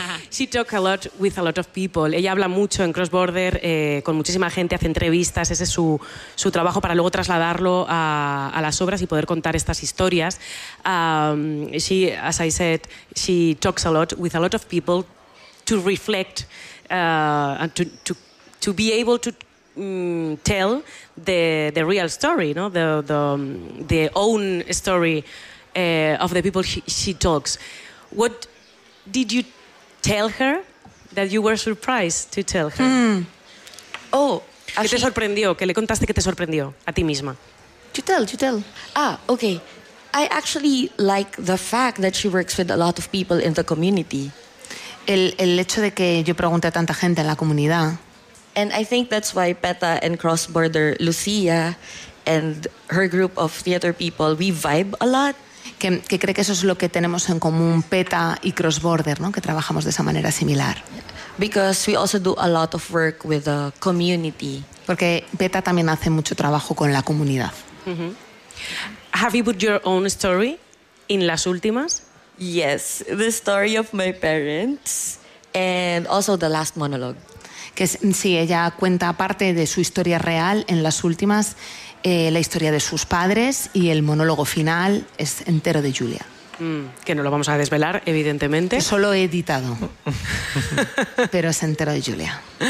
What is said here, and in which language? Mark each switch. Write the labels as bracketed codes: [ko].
[en] she talk a lot with a lot of people. [es] Ella habla mucho en Cross Border, con muchísima gente, hace entrevistas, ese es su trabajo para luego trasladarlo a las obras y poder contar estas historias. [en] She, as I said, she talks a lot with a lot of people to reflect and to be able to tell the real story, no? The own story of the people she talks. What did you tell her that you were surprised to tell her? [es] ¿Qué te sorprendió? ¿Qué le contaste que te sorprendió a ti misma? [en] You tell. Ah, okay. I actually like the fact that she works with a lot of people in the community. [es] El hecho de que yo pregunte a tanta gente en la comunidad. [en] And I think that's why Peta and Cross Border Lucía and her group of theater people, we vibe a lot. [es] Que cree que eso es lo que tenemos en común PETA y Cross Border, ¿no? Que trabajamos de esa manera similar. [en] Because we also do a lot of work with the community. [es] Porque PETA también hace mucho trabajo con la comunidad. [en] Mm-hmm. Have you put your own story in las últimas? Yes, the story of my parents and also the last monologue. [es] Que sí, ella cuenta parte de su historia real en las últimas. La historia de sus padres y el monólogo final es entero de Julia. Que no lo vamos a desvelar, evidentemente. Que solo he editado. Pero es entero de Julia.